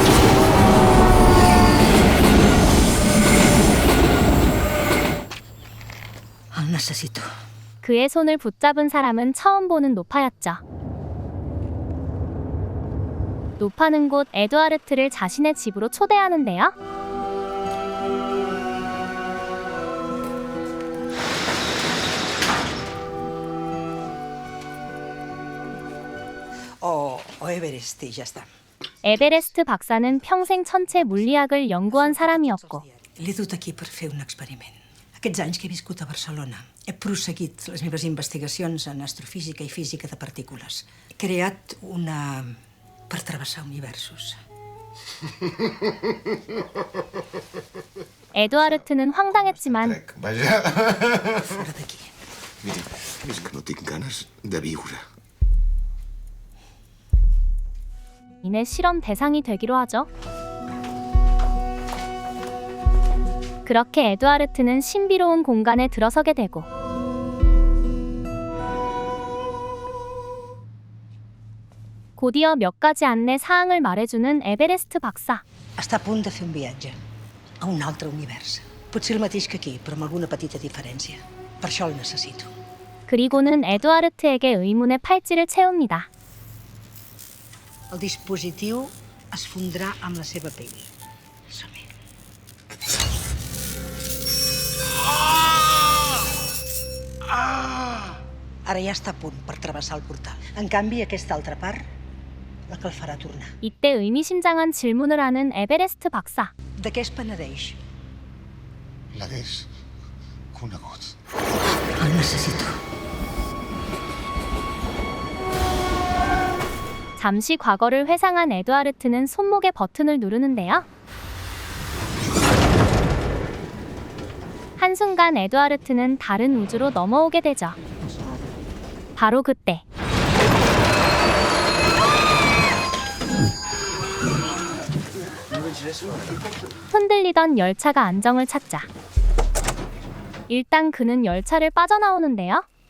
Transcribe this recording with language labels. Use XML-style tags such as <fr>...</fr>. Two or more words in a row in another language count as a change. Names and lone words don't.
<ca>El necessito.</ca> <ko>그의 손을 붙잡은 사람은 처음 보는 노파였죠. 노파는 곧 에드와르트를 자신의 집으로 초대하는데요.</ko> <ca>O Everest i ja està.</ca> <ko>에베레스트 박사는 평생 천체 물리학을 연구한 사람이었고</ko> <ca>L'he dut aquí per fer un experiment. Aquests anys que he viscut a Barcelona he prosseguit les meves investigacions en astrofísica i física de partícules. He creat una... per travessar universos.</ca> <ko>에드와르트는 황당했지만</ko> <ca>Vaja. Fora d'aquí. Mira, és que no tinc ganes de viure.</ca> <ko>이내 실험 대상이 되기로 하죠. 그렇게 에드와르트는 신비로운 공간에 들어서게 되고 곧이어 몇 가지 안내 사항을 말해주는 에베레스트 박사.</ko> <ca>Està a punt de fer un viatge a un altre univers. Potser el mateix que aquí, però amb alguna petita diferència. Per això el necessito.</ca> <ko>그리고는 에드와르트에게 의문의 팔찌를 채웁니다.</ko> <ca>El dispositiu es fondrà amb la seva pell. Som-hi. Ara ja està a punt per travessar el portal. En canvi, aquesta altra part, la que el farà tornar.</ca> <ko>이때 의미심장한 질문을 하는 에베레스트 박사.</ko> <ca>De què es penedeix? L'hagués conegut. El necessito.</ca> <ko>잠시 과거를 회상한 에드와르트는 손목의 버튼을 누르는데요. 한순간 에드와르트는 다른 우주로 넘어오게 되죠. 바로 그때 흔들리던 열차가 안정을 찾자 일단 그는 열차를 빠져나오는데요.</ko>